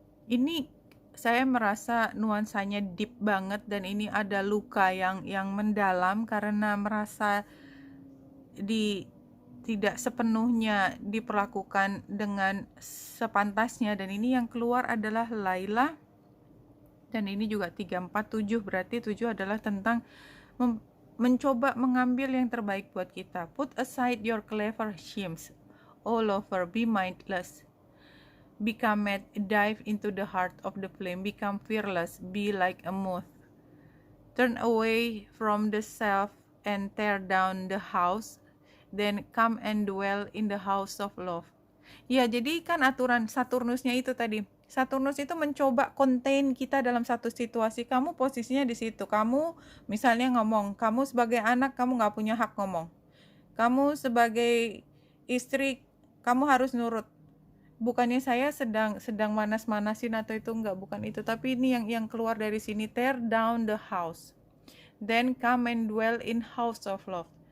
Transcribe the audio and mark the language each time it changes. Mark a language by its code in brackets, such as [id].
[id] Ini saya merasa nuansanya deep banget, dan ini ada luka yang mendalam karena merasa tidak sepenuhnya diperlakukan dengan sepantasnya. Dan ini yang keluar adalah Laila, dan ini juga 347, berarti 7 adalah tentang mencoba mengambil yang terbaik buat kita. [en] Put aside your clever schemes all over, be mindless, become mad, dive into the heart of the flame, become fearless, be like a moth. Turn away from the self and tear down the house, then come and dwell in the house of love. [id] Ya, jadi kan aturan Saturnusnya itu tadi. Saturnus itu mencoba contain kita dalam satu situasi. Kamu posisinya di situ. Kamu misalnya ngomong, kamu sebagai anak kamu nggak punya hak ngomong. Kamu sebagai istri kamu harus nurut. Bukannya saya sedang manas-manasin atau itu enggak, bukan itu. Tapi ini yang keluar dari sini, tear down the house. [en] Then come and dwell in house of love.